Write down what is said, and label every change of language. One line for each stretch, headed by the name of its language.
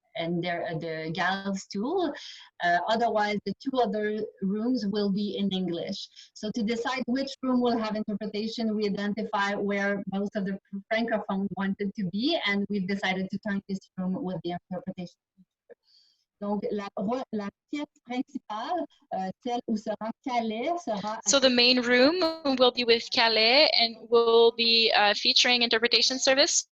English: the gals tool. Otherwise, the 2 other rooms will be in English. So to decide which room will have interpretation, we identify where most of the francophones wanted to be, and we've decided to turn this room with the interpretation.
French: Donc, la pièce principale, celle où sera Calais, sera...
English: So the main room will be with Calais and will be featuring interpretation service.